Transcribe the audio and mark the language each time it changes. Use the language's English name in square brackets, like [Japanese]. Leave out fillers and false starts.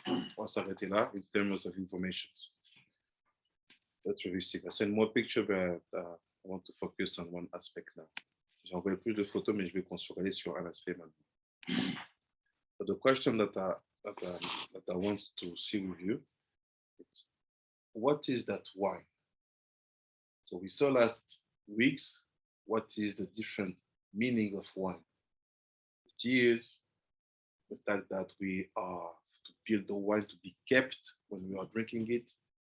[French] On va s'arrêter là [English] in terms of information. Let's review it. I send more picture, but I want to focus on one aspect now. [French] J'ai envoyé plus de photos, mais je vais qu'on se focalise sur un aspect maintenant. [English] But the question that I want to see with you is, what is that wine? So we saw last weeks what is the different meaning of wine. It is the fact that we are to build the wine to be kept when we are drinking it.